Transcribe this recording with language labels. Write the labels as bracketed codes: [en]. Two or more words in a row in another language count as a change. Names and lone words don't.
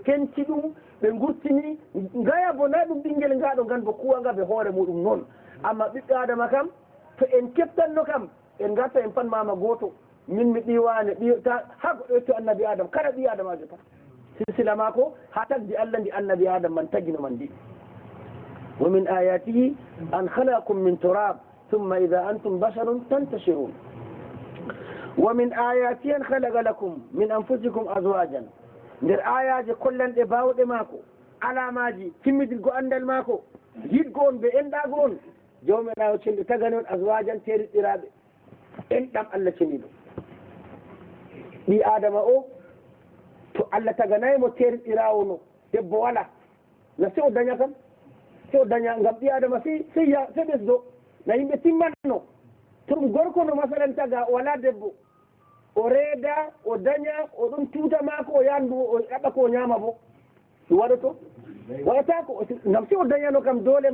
[ff] penti ɗum ɓe gurtini ngaya bo na ɗum ɓinguel ngaɗo ngan bo kuwanga ɓe hoore muɗum noon amma ɓiɓɓe adama kam to en keftanno kam en garta en pan mama goto min mi ɗiwane ɗita ha goɗɗo yetto annabi adam kala ɓi adamajo pat silsila mako ha tagdi Allah ndi annabi adam man tagino man ndi [ar] ومن آياته أن خلقكم من تراب ثم إذا أنتم بشر تنتشرون ومن آياتي أن خلق لكم من أنفسكم أزواجا [ff] nder ayaje kollanɗe bawɗe maako alamaji timmidirgo andal maako yiɗgo on ɓe enɗago on jawmirawo cenɗo tagani on aswajan teriɗɗiraɓe enɗam Allah ceniɗo ɓi adama o to Allah taganaymo teriɗɗirawo no debbo wala na se o daña kam se o daña ngam ɓi adama se ɓesdo na yimɓe timmanno to ɗum gorko no masalan taga wala debbo o reeda o daña o ɗum tuuta maako o yandu o ɗaɓa ko ñaama bo ɗum waɗoto waɗata ko ngam si o dañano kam doole